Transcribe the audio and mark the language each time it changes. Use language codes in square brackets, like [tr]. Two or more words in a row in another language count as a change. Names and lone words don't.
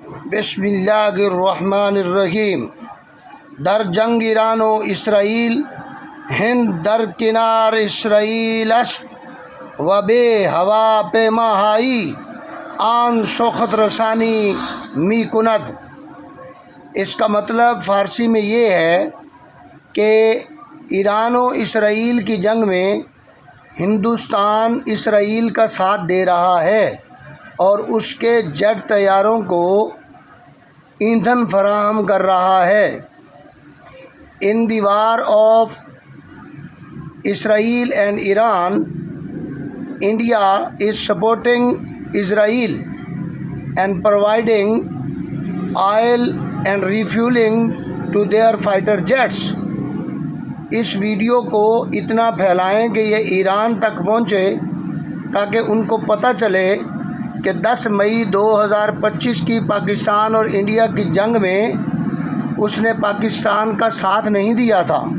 [ar] بسم اللہ الرحمن الرحیم۔ [fa] در جنگ ایران و اسرائیل، ہند در کنار اسرائیل است و بے ہوا پیماہائی آن سخت رسانی می کند۔ [ur] اس کا مطلب فارسی میں یہ ہے کہ ایران و اسرائیل کی جنگ میں ہندوستان اسرائیل کا ساتھ دے رہا ہے اور اس کے جیٹ طیاروں کو ایندھن فراہم کر رہا ہے۔ [en] In the war of Israel and Iran, India is supporting Israel and providing oil and refueling to their fighter jets۔ [ur] اس ویڈیو کو اتنا پھیلائیں کہ یہ ایران تک پہنچے تاکہ ان کو پتہ چلے کہ 10 مئی 2025 کی پاکستان اور انڈیا کی جنگ میں اس نے پاکستان کا ساتھ نہیں دیا تھا۔